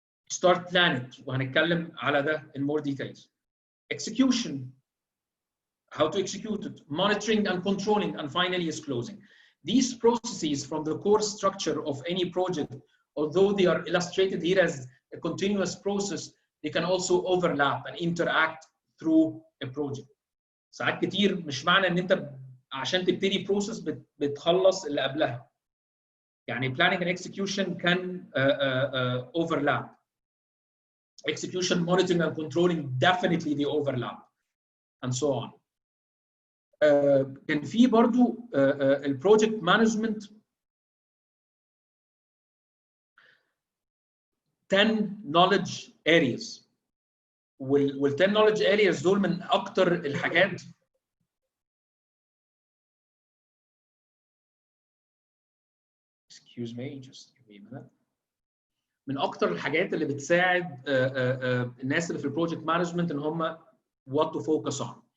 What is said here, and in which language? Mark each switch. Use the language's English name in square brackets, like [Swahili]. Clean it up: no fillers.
[English] Start planning [Arabic] وهنتكلم على ده [English] in more details. Execution, how to execute it, monitoring and controlling, and finally is closing. These processes from the core structure of any project, although they are illustrated here as a continuous process, they can also overlap and interact through a project. [Arabic] ساعات كتير مش معنى ان انت عشان تبتدي process بتخلص اللي قبلها. [English] يعني planning and execution can overlap. Execution, monitoring and controlling definitely they overlap and so on. [Arabic] كان في برضو البروجكت مانجمنت [English] 10 knowledge areas. وال 10 knowledge areas [Arabic] دول من اكتر الحاجات [English] excuse me just give me a minute. [Arabic] من اكتر الحاجات اللي بتساعد الناس اللي في البروجكت مانجمنت ان هم [English] what to focus on.